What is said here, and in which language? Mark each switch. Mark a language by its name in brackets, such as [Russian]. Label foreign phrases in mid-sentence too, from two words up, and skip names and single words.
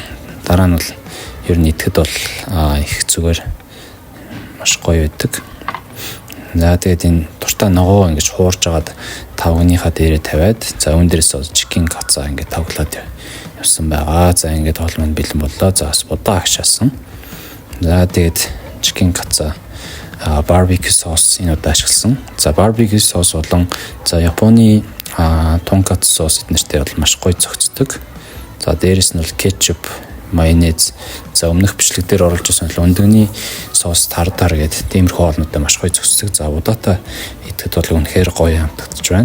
[Mongolian] Дараа нь бол ер нь идэхэд бол их зүгээр маш гоё байдаг. За тэгээд энэ дуртай ногоо ингэж хуурж агаад тавгынхаа дээрээ тавиад за үүн дээрээс [English] chicken katsu [Mongolian] ингэж тоглоод явсан байгаа. За ингэж хоол манд бэлэн боллоо. За бас будаа агшаасан. За тэгээд [English] chicken katsu barbecue sauce [Mongolian] энэ удаа ашигласан. За [English] barbecue sauce [Mongolian] болон за Японы [English] tonkatsu sauce [Mongolian] эднэртэй бол маш гоё зохицдог. За дээрээс нь бол кетчуп, майонез, за өмнөх бичлэг дээр оруулж ирсэн өндөгний соус тар гэдэг тиймэрхүү хоолнуудаа маш гоё зохицдог. За удаатай идэхэд бол үнэхээр гоё хамтагдж байна.